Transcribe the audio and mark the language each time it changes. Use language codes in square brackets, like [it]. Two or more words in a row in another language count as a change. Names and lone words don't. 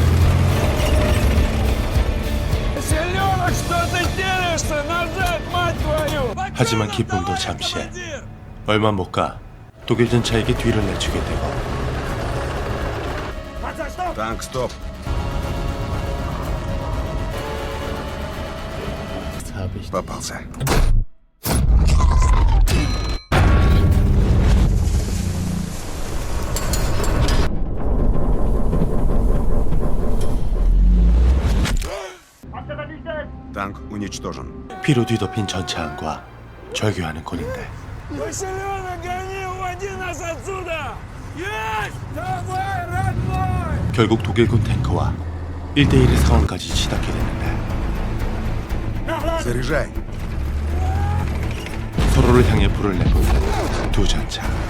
[ru] Селенок, что ты делаешься? Назад, мать твою! [ko] 하지만 기쁨도 잠시. 얼마 못 가 독일 전차에게 뒤를 내주게 되고 [ru] Танк, стоп! Попался. Танк уничтожен. [ko] 피로 뒤덮인 전차 안과 절규하는 곤인들. [ru] Василёна, гони, уводи нас отсюда! Есть! Давай, родной! [ko] 결국 독일군 탱크와 1대1의 상황까지 치닫게 되는데 [ru] Заряжай! [ko] 서로를 향해 불을 내뿜는 두 전차.